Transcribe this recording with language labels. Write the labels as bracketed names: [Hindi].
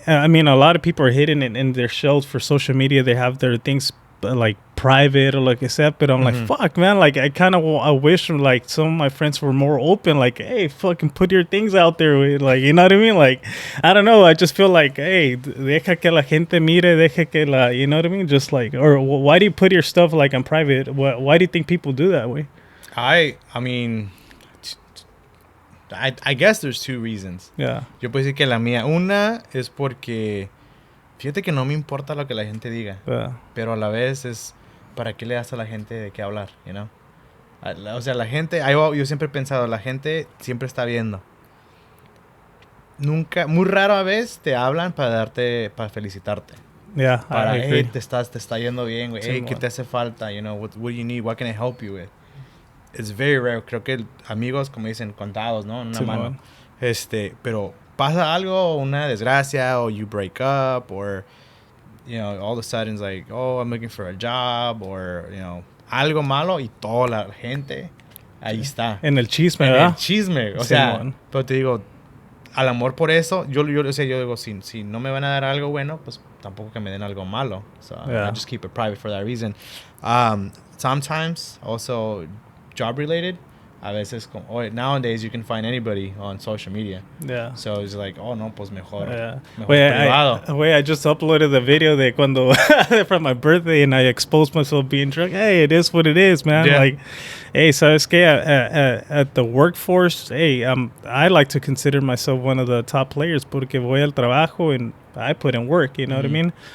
[English] I mean, a lot of people are hidden in their shells for social media. They have their things like private or like I said, but I'm like, fuck, man, like I kind of I wish like some of my friends were more open, like, hey, fucking put your things out there, like, you know what I mean? Like, I don't know, I just feel like, hey, [Spanish] deja que la gente mire, deja que [English] you know what I mean? Just like, or why do you put your stuff like on private? Why do you think people do that way? I mean, I guess there's two reasons. Yeah. [Spanish] Yo puedo decir que la mía, una es porque fíjate que no me importa lo que la gente diga, pero a la vez es ¿para qué le das a la gente de qué hablar, [English] you know? [Spanish] O sea, la gente, yo siempre he pensado, la gente siempre está viendo. nunca, muy rara vez te hablan para felicitarte. [English] Yeah, [Spanish] para, [English] I agree. [Spanish] te está yendo bien, güey. Hey, ¿qué te hace falta? [English] You know, what do you need? What can I help you with? It's very rare. [Spanish] Creo que amigos, como dicen, contados, ¿no? En una mano. Pero pasa algo, una desgracia, [English] or you break up, or, you know, all of a sudden it's like, oh, I'm looking for a job, or, you know, [Spanish] algo malo, y toda la gente ahí está. En el chisme, ¿verdad? En el chisme. O sea, pero te digo, al amor por eso, yo digo, si no me van a dar algo bueno, pues tampoco que me den algo malo. [English] So I just keep it private for that reason. Sometimes, also job related, [Spanish] a veces, [English] nowadays you can find anybody on social media. Yeah. So it's like, oh, no, [Spanish] pues mejor privado. [English] I just uploaded the video [Spanish] de cuando, [English] from my birthday, and I exposed myself being drunk. Hey, it is what it is, man. Yeah. Like, hey, [Spanish] ¿sabes qué? [English] At the workforce, hey, I like to consider myself one of the top players [Spanish] porque voy al trabajo [English] and I put in work, you know what I mean?